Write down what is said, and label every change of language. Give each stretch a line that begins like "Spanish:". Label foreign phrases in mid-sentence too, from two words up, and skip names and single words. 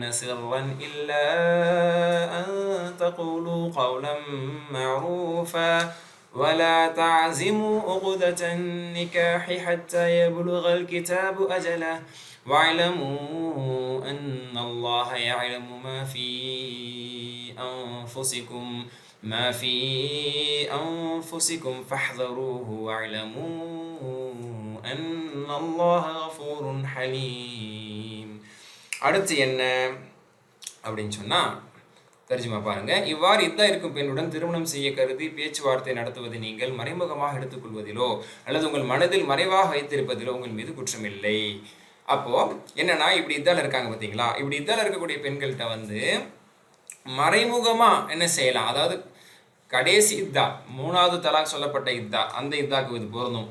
Arabic: سرا إلا أن تقولوا قولا معروفا ولا تعزموا عقدة النكاح حتى يبلغ الكتاب أجله واعلموا أن الله يعلم ما في أنفسكم فاحذروه واعلموا أن الله غفور حليم.
Tamil: அடுத்து என்ன அப்படின்னு சொன்னால் தர்ஜுமா பாருங்க. இவ்வாறு இதா இருக்கும் பெண்ணுடன் திருமணம் செய்ய கருதி பேச்சுவார்த்தை நடத்துவது நீங்கள் மறைமுகமாக எடுத்துக்கொள்வதிலோ அல்லது உங்கள் மனதில் மறைவாக வைத்திருப்பதிலோ உங்கள் மீது குற்றமில்லை. அப்போ என்னன்னா, இப்படி இதால இருக்காங்க பார்த்தீங்களா, இப்படி இதால இருக்கக்கூடிய பெண்கள்கிட்ட வந்து மறைமுகமா என்ன செய்யலாம், அதாவது கடைசி இத்தா 3வது தலாக் சொல்லப்பட்ட இத்தா, அந்த இத்தாக்கு இது பொருந்தும்.